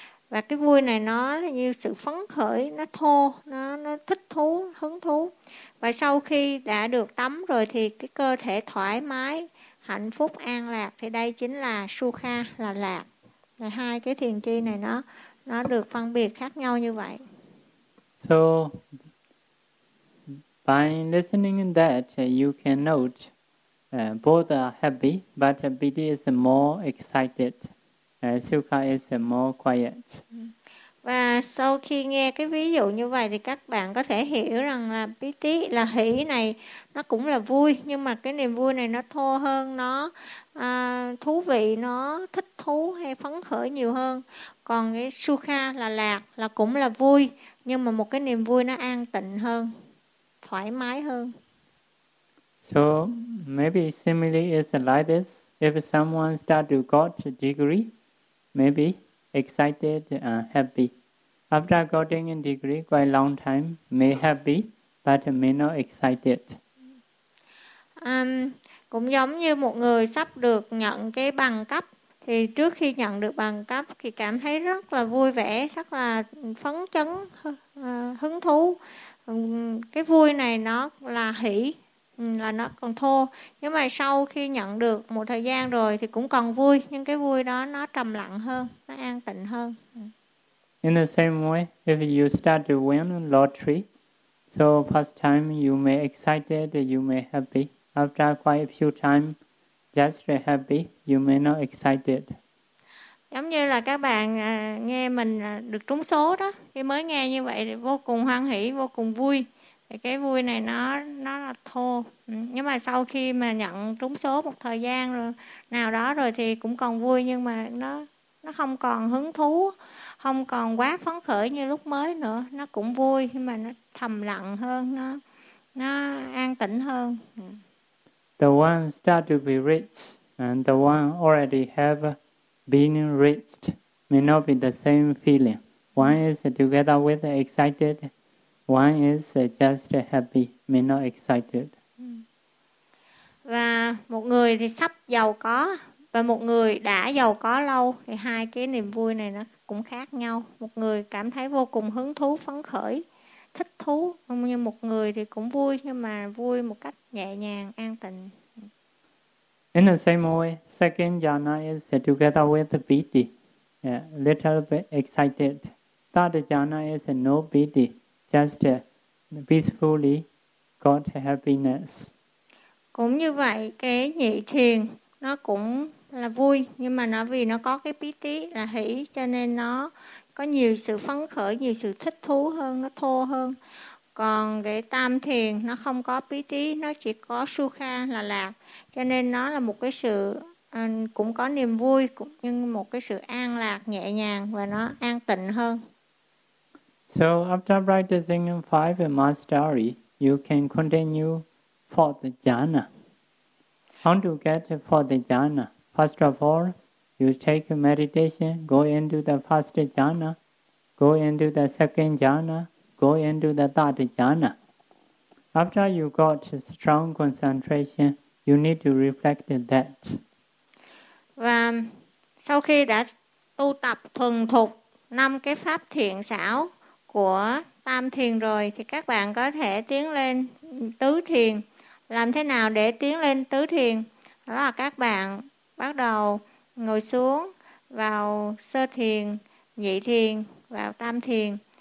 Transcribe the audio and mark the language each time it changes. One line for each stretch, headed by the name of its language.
Vietnamese: Và cái vui này nó như sự phấn khởi, nó thô, nó thích thú, hứng thú. Và sau khi đã được tắm rồi thì cái cơ thể thoải mái, hạnh phúc, an lạc, thì đây chính là sukha, là lạc. Là hai cái thiền chi này nó được phân biệt khác nhau như vậy.
English: So by listening in that, you can note both are happy, but piti is more excited. Sukha is more quiet.
Vietnamese: Và sau khi nghe cái ví dụ như vậy thì các bạn có thể hiểu rằng là piti là hỷ này nó cũng là vui, nhưng mà cái niềm vui này nó thô hơn, nó thú vị, nó thích thú hay phấn khởi nhiều hơn. Còn cái sukha là lạc, là cũng là vui, nhưng mà một cái niềm vui nó an tịnh hơn, thoải mái hơn.
English: So maybe simile is like this. If someone start to got a degree, maybe excited, happy. After getting a degree, quite long time, may happy, but may not excited.
Vietnamese: Cũng giống như một người sắp được nhận cái bằng cấp, thì trước khi nhận được bằng cấp thì cảm thấy rất là vui vẻ, rất là phấn chấn, hứng thú. Cái vui này nó là hỷ, là nó còn thô. Nhưng mà sau khi nhận được một thời gian rồi thì cũng còn vui, nhưng cái vui đó nó trầm lặng hơn, nó an tịnh hơn.
English: In the same way, if you start to win lottery, so first time you may excited, you may happy. After quite a few time, just happy, you may not excited.
Vietnamese: Giống như là các bạn nghe mình được trúng số đó, khi mới nghe như vậy thì vô cùng hoan hỷ, vô cùng vui. Cái vui này nó là thô. Nhưng mà sau khi mà nhận trúng số một thời gian rồi, nào đó rồi thì cũng còn vui, nhưng mà nó không còn hứng thú, không còn quá phấn khởi như lúc mới nữa. Nó cũng vui nhưng mà nó thầm lặng hơn, nó an tĩnh hơn.
English: The one start to be rich and the one already have been rich may not be the same feeling. One is together with excited. One is just happy, may not excited.
Vietnamese: Và một người thì sắp giàu có, Và một người đã giàu có lâu thì hai cái niềm vui này nó cũng khác nhau. Một người cảm thấy vô cùng hứng thú, phấn khởi, thích thú. Như một người thì cũng vui, nhưng mà vui một cách nhẹ nhàng, an tịnh.
English: In the same way, second jhana is together with the piti. Yeah, little bit excited. Third jhana is no piti. Just peacefully got happiness.
Vietnamese: Cũng như vậy, cái nhị thiền nó cũng là vui, nhưng mà nó vì nó có cái piti là hỷ, cho nên nó có nhiều sự phấn khởi, nhiều sự thích thú hơn, nó thô hơn. Còn cái tam thiền nó không có piti, nó chỉ có sukha là lạc, cho nên nó là một cái sự cũng có niềm vui, nhưng một cái sự an lạc nhẹ nhàng và nó an tịnh hơn.
English: So after practicing five mastery, you can continue for the jhana. How to get for the jhana? First of all, you take meditation, go into the first jhana, go into the second jhana, go into the third jhana. After you got strong concentration, you need to reflect that.
Vietnamese: Và sau khi đã tu tập thuần thục năm cái pháp thiện xảo của tam thiền rồi, thì các bạn có thể tiến lên tứ thiền. Làm thế nào để tiến lên tứ thiền? Đó là các bạn bắt đầu ngồi xuống vào sơ thiền, nhị thiền, vào tam thiền.